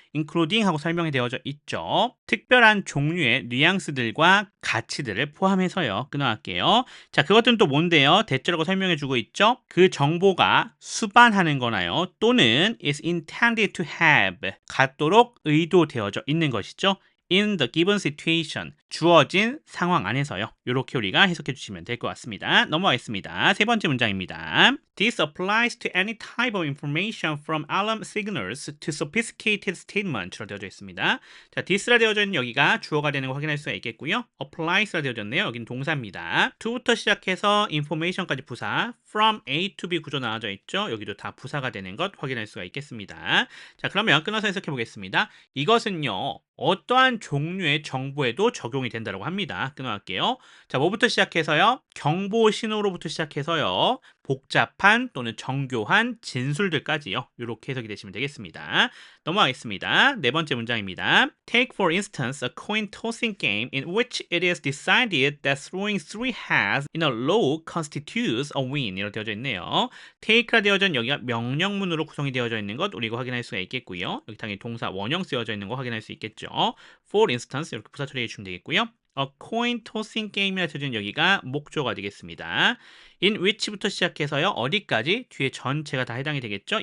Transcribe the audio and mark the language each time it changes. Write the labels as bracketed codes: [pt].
[ko] including 하고 설명이 되어져 있죠. 특별한 종류의 뉘앙스들과 가치들을 포함해서요. 끊어갈게요. 자, 그것들은 또 뭔데요? 대체라고 설명해 주고 있죠. 그 정보가 수반하는 거나요, 또는 [en] is intended to have, [ko] 갖도록 의도되어져 있는 것이죠. [en] in the given situation, [ko] 주어진 상황 안에서요. 이렇게 우리가 해석해 주시면 될 것 같습니다. 넘어가겠습니다. 세 번째 문장입니다. [en] This applies to any type of information from alarm signals to sophisticated statements로 [ko] 되어져 있습니다. 자, this라 되어져 있는 여기가 주어가 되는 거 확인할 수가 있겠고요. applies라 되어져 있네요. 여기는 동사입니다. to부터 시작해서 information까지 부사, from A to B 구조 나와져 있죠. 여기도 다 부사가 되는 것 확인할 수가 있겠습니다. 자, 그러면 끊어서 해석해 보겠습니다. 이것은요, 어떠한 종류의 정보에도 적용이 된다고 합니다. 끊어갈게요. 자, 뭐부터 시작해서요? 경보 신호로부터 시작해서요, 복잡한 또는 정교한 진술들까지요. 이렇게 해석이 되시면 되겠습니다. 넘어가겠습니다. 네 번째 문장입니다. [en] Take for instance a coin tossing game in which it is decided that throwing three heads in a row constitutes a win. [ko] 이렇게 되어져 있네요. take가 되어져 있는 여기가 명령문으로 구성이 되어져 있는 것 우리가 확인할 수가 있겠고요. 여기 당연히 동사 원형 쓰여져 있는 거 확인할 수 있겠죠. For instance 이렇게 부사 처리해 주시면 되겠고요. A coin tossing game이라 되어진 여기가 목조가 되겠습니다. in which부터 시작해서요, 어디까지? 뒤에 전체가 다 해당이 되겠죠?